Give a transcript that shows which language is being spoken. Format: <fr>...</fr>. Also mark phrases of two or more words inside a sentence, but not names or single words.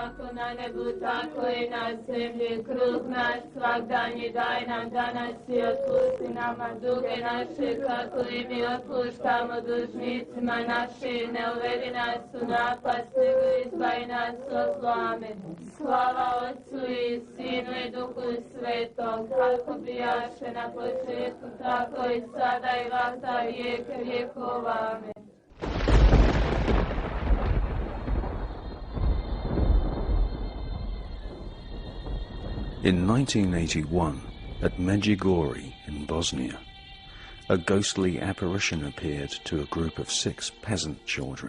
<hr>kako na nebu, tako i na zemlji. Kruh naš svagdanji daj nam danas i otpusti nama duge naše, kako i mi otpuštamo dužnicima našim. Ne uvedi nas u napast, nego izbavi nas od zla. Amen. Slava Otcu i Sinu i Duhu Svetom, kako bijaše na početku, tako i sada i vata vijeka vjekova. Amen.</hr> <en>In 1981, at Medjugorje in Bosnia, a ghostly apparition appeared to a group of 6 peasant children.</en>